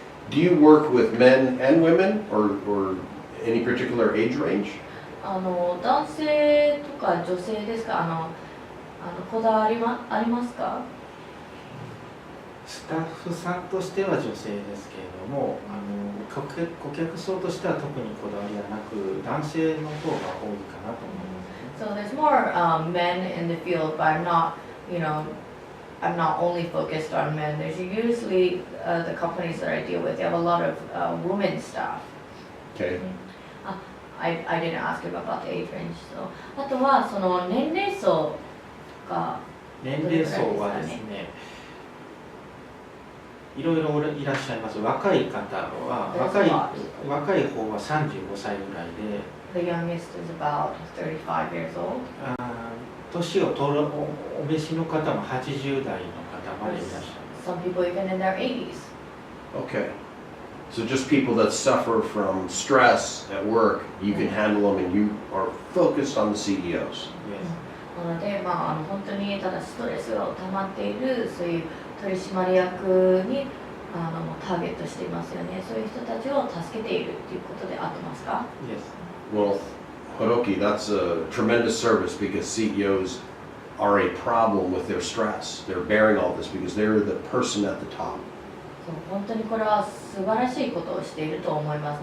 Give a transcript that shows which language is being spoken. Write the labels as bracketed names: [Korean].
[English] Do you work with men and women or any particular age range? [Japanese] 男性とか女性ですかこだわりありますかスタッフさんとしては女性ですけれども顧客層としては特にこだわりはなく男性の方が多いかなと思います [English] So there's more men in the field, but I'm not, I'm not only focused on men. There's usually the companies that I deal with, they have a lot of women staff. Okay. I didn't ask you about the age range. [Japanese] So あとはその年齢層が年齢層はですねいろいろいらっしゃいます。若い方は若い方は35歳ぐらいで [English] The youngest is about 35 years old. [Japanese] 年を取るお召しの方も80代の方までいらっしゃいます。 [English] Some people even in their 80s. Okay. So just people that suffer from stress at work, you can handle them and you are focused on the CEOs. [Japanese] なので、本当にただストレスが溜まっているそういう取締役にターゲットしていますよね。そういう人たちを助けているっていうことで合ってますか？ [English] Yes. Well, Hiroki, that's a tremendous service because CEOs are a problem with their stress. They're bearing all this because they're the person at the top. [Japanese] そう本当にこれは素晴らしいことをしていると思います。